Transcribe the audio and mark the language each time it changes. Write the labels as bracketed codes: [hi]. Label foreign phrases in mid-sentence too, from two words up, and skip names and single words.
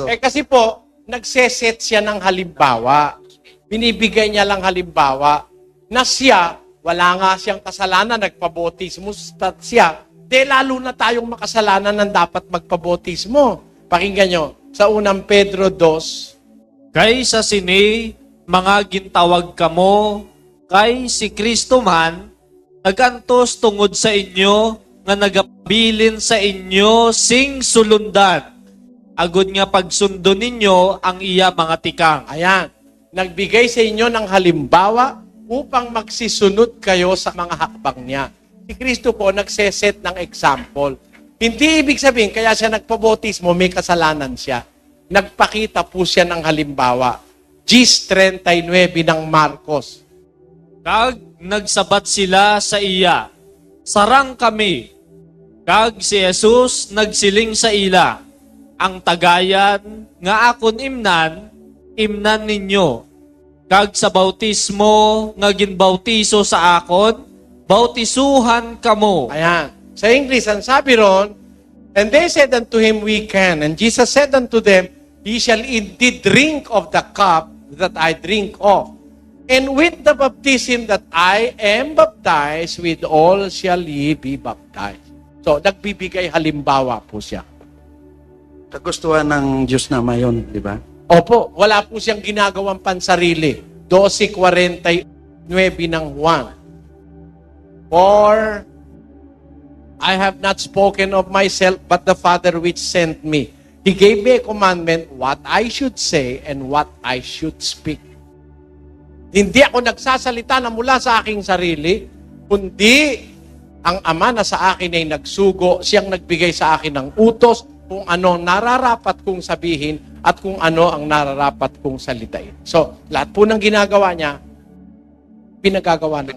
[tl] Kasi po, nagseset siya ng halimbawa. Binibigay niya lang halimbawa na siya, wala nga siyang kasalanan, nagpabotismo siya. Lalo na tayong makasalanan ng dapat magpabotismo. Pakinggan nyo, sa unang Pedro 2, [hil] Kay sa sini, mga gintawag kamo, kay si Kristo man, nagantos tungod sa inyo, nga nagabilin sa inyo sing sulundan. Agud nga pagsundo ninyo ang iya mga tikang. [tl] ayan, nagbigay sa inyo ng halimbawa upang magsisunod kayo sa mga hakbang niya. Si Kristo po nagseset ng example. Hindi ibig sabihin, kaya siya nagpabotismo, may kasalanan siya. Nagpakita po siya ng halimbawa. 10:39 ng Marcos. [hil] Kag nagsabat sila sa iya, sarang kami. Kag si Jesus nagsiling sa ila, ang tagayan nga akon imnan ninyo. kag sa bautismo nga ginbautiso sa akon, bautisuhan kamo. [tl] Ayan. Sa English, ang sabi ron, [en] and they said unto him, we can. And Jesus said unto them, ye shall indeed drink of the cup that I drink of. And with the baptism that I am baptized, with all shall ye be baptized. [tl] So, nagbibigay halimbawa po siya. Kagustuhan ng Diyos na mayon, di ba? Opo, wala po siyang ginagawang pansarili. 12:49 ng Juan. [en] For I have not spoken of myself, but the Father which sent me. He gave me a commandment what I should say and what I should speak. [tl] Hindi ako nagsasalita na mula sa aking sarili, kundi ang Ama na sa akin ay nagsugo, siyang nagbigay sa akin ng utos kung ano nararapat kong sabihin at kung ano ang nararapat kong salitain. So, lahat po ng ginagawa niya, pinagagawa na.